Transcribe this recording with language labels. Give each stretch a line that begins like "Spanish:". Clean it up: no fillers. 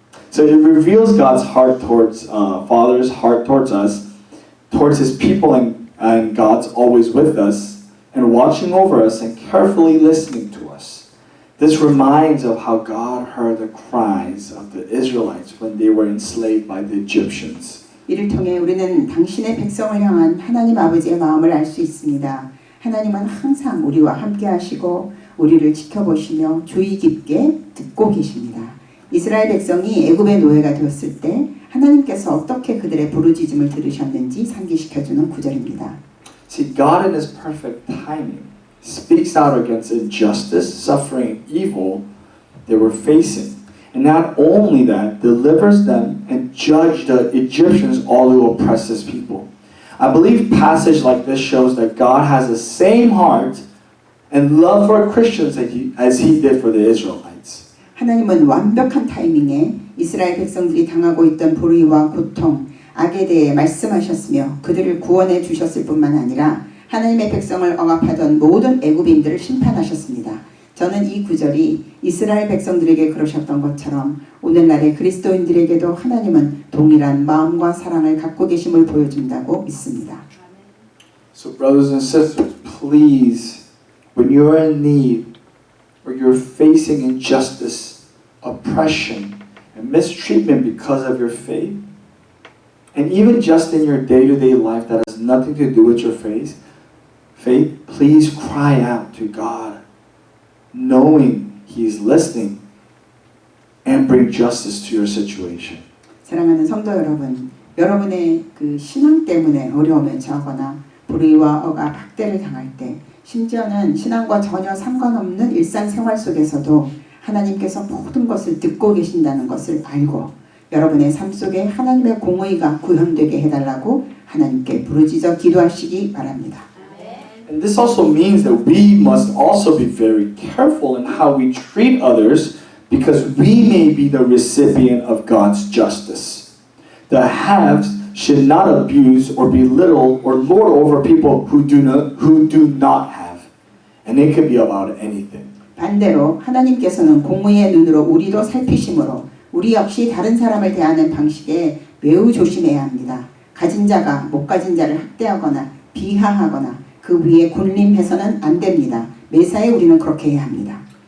English: So it reveals God's heart towards Father's heart towards us. Towards His people and God's always with us and watching over us and carefully listening to us. This reminds of how God heard the cries of the Israelites when they were enslaved by the Egyptians.
Korean: 이를 통해 우리는 당신의 백성을 향한 하나님 아버지의 마음을 알 수 있습니다. 하나님은 항상 우리와 함께 하시고 우리를 지켜보시며 주의 깊게 듣고 계십니다. 이스라엘 백성이 애굽의 노예가 되었을 때 하나님께서 어떻게 그들의 부르짖음을 들으셨는지 상기시켜주는 구절입니다.
English: See, God in His perfect timing speaks out against injustice, suffering, and evil they were facing. And not only that, delivers them and judge the Egyptians all who oppress His people. I believe a passage like this shows that God has the same heart and love for Christians as He did for the Israelites.
Korean: 하나님은 완벽한 타이밍에 이스라엘 백성들이 당하고 있던 불의와 고통, 악에 대해 말씀하셨으며 그들을 구원해 주셨을 뿐만 아니라 하나님의 백성을 억압하던 모든 애굽인들을 심판하셨습니다. 저는 이 구절이 이스라엘 백성들에게 그러셨던 것처럼 오늘날의 그리스도인들에게도 하나님은 동일한 마음과 사랑을 갖고 계심을 보여준다고 믿습니다.
English: So brothers and sisters, please, when you are in need or you're facing injustice, oppression, and mistreatment because of your faith, and even just in your day-to-day life that has nothing to do with your faith, please cry out to God, knowing He is listening, and bring justice to your situation.
Korean: 사랑하는 성도 여러분, 여러분의 그 신앙 때문에 어려움에 처하거나 불의와 억압, 학대를 당할 때, 심지어는 신앙과 전혀 상관없는 일상생활 속에서도 하나님께서 모든 것을 듣고 계신다는 것을 알고 여러분의 삶 속에 하나님의 공의가 구현되게 해달라고 하나님께 부르짖어 기도하시기 바랍니다.
English: And this also means that we must also be very careful in how we treat others because we may be the recipient of God's justice. The haves should not abuse or belittle or lord over people who do not have. And it could be about anything.
Korean: 반대로 하나님께서는 공의의 눈으로 우리도 살피심으로 우리 역시 다른 사람을 대하는 방식에 매우 조심해야 합니다. 가진 자가 못 가진 자를 학대하거나 비하하거나 그 위에 군림해서는 안 됩니다. 매사에 우리는 그렇게 해야 합니다.